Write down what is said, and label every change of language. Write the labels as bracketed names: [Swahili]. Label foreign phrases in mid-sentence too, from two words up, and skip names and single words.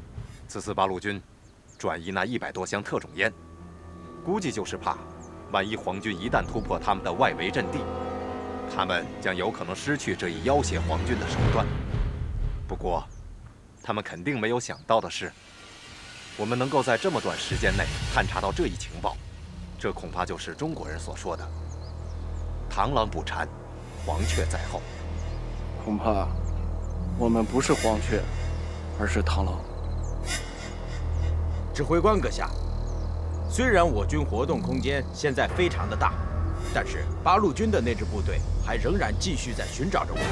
[Chinese] 此次八路軍轉移那100多箱特種煙，估計就是怕，萬一皇軍一旦突破他們的外圍陣地，他們將有可能失去這一要挾皇軍的手段。不過，他們肯定沒有想到的是，我們能夠在這麼短時間內探查到這一情報，這恐怕就是中國人所說的“螳螂捕蟬，黃雀在後”。恐怕我们不是黄雀，而是螳螂。指挥官阁下，虽然我军活动空间现在非常的大，但是八路军的那支部队还仍然继续在寻找着我们。